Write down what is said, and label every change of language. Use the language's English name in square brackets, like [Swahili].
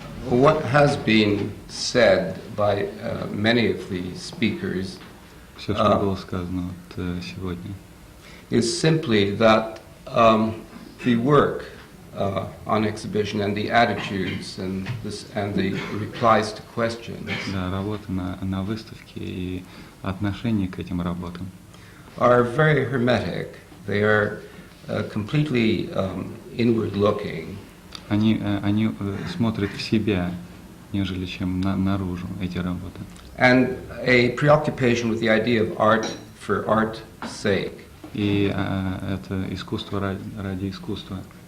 [English] what has been said by many of the speakers [Russian] все, что было сказано сегодня, [English] is simply that the work on exhibition and the attitudes and the replies to questions [Russian] да, работа на выставке и отношение к этим работам [English] are very hermetic. They are completely inward-looking. [Russian] Они смотрят в себя, нежели чем наружу эти работы. [English] And a preoccupation with the idea of art for art's sake. [Russian] И это искусство ради искусства.